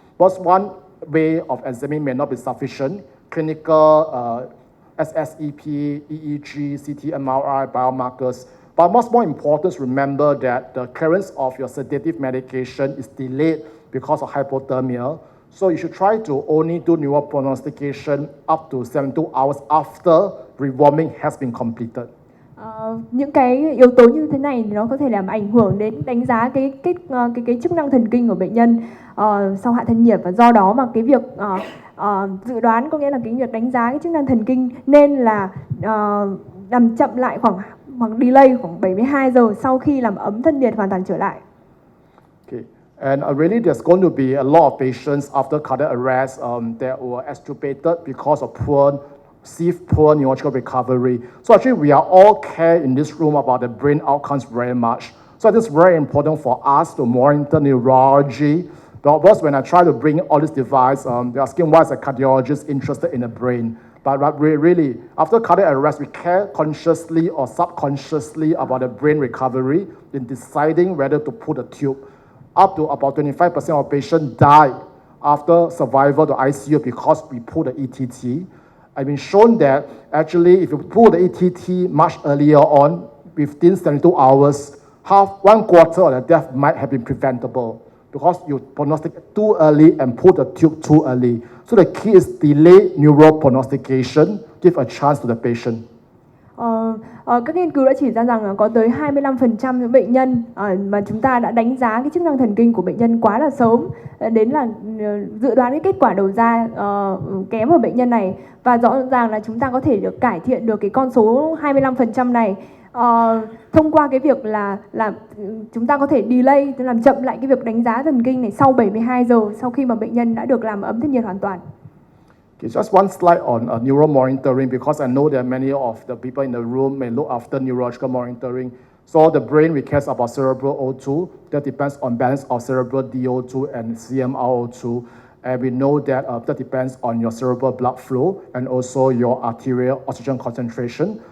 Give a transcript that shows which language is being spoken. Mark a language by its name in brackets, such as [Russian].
[English] But one way of examining may not be sufficient. Clinical, SSEP, EEG, CT, MRI, biomarkers. But what's more important is remember that the clearance of your sedative medication is delayed because of hypothermia. So you should try to only do neuroprognostication up to 72 hours after rewarming has been completed. [Vietnamese] Những cái yếu tố như thế này thì nó có thể làm ảnh hưởng đến đánh giá cái chức năng thần kinh của bệnh nhân sau hạ thân nhiệt, và do đó mà cái việc dự đoán, có nghĩa là cái việc đánh giá cái chức năng thần kinh nên là làm chậm lại khoảng hoặc delay khoảng 72 giờ sau khi làm ấm thân nhiệt hoàn toàn trở lại. [English] Okay. And really, there's going to be a lot of patients after cardiac arrest that were extubated because of poor neurological recovery. So actually, we are all care in this room about the brain outcomes very much. So it is very important for us to monitor neurology. But when I try to bring all this device, they're asking why is a cardiologist interested in the brain? But really, after cardiac arrest, we care consciously or subconsciously about the brain recovery in deciding whether to put a tube. Up to about 25% of patients die after survival to ICU because we pull the ETT. I've been shown that actually if you pull the ETT much earlier on, within 72 hours, one quarter of the death might have been preventable because you prognosticate too early and pull the tube too early. So the key is delay neuroprognostication, give a chance to the patient. [Vietnamese] Các nghiên cứu đã chỉ ra rằng có tới 25% những bệnh nhân mà chúng ta đã đánh giá cái chức năng thần kinh của bệnh nhân quá là sớm, đến là dự đoán cái kết quả đầu ra kém ở bệnh nhân này, và rõ ràng là chúng ta có thể được cải thiện được cái con số 25% này thông qua cái việc là chúng ta có thể delay, tức làm chậm lại cái việc đánh giá thần kinh này sau 72 giờ sau khi mà bệnh nhân đã được làm ấm thân nhiệt hoàn toàn. [English] Okay, just one slide on neuro monitoring because I know that many of the people in the room may look after neurological monitoring. So the brain, we care about cerebral O2. That depends on balance of cerebral DO2 and CMRO2. And we know that that depends on your cerebral blood flow and also your arterial oxygen concentration.